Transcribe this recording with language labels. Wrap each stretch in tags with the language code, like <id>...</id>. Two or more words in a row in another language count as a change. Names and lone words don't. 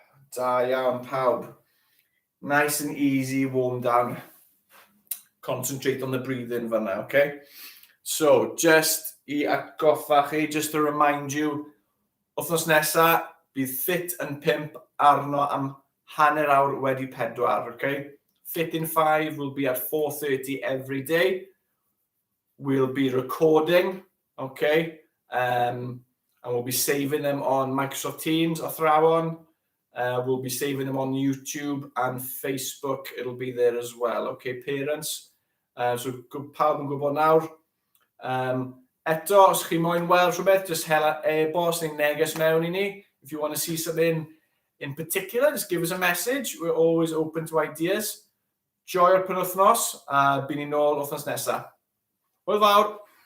<cy>Da iawn, pawb.</cy> <en>Nice and easy, warm down. Concentrate on the breathing fan'na, okay?</en> <cy>So, just I atgoffa chi,</cy> <en>just to remind you,</en> <cy>wythnos nesa, bydd Ffit Yn 5 arno am hanner awr wedi 4, okay?</cy> <en>Ffit Yn 5 will be at 4:30 every day. We'll be recording, okay? And we'll be saving them on Microsoft Teams, athrawon. We'll be saving them on YouTube and Facebook. It'll be there as well, okay, parents? So,</en> <cy>pawb yn gwybod nawr. Eto, os chi moyn weld rhywbeth, just hela e-bost neu neges mewn I ni.</cy> <en>If you want to see something in particular, just give us a message. We're always open to ideas.</en> <cy>Joio'r penwythnos, a bydd ni nôl wythnos nesaf. Hwyl fawr!</cy>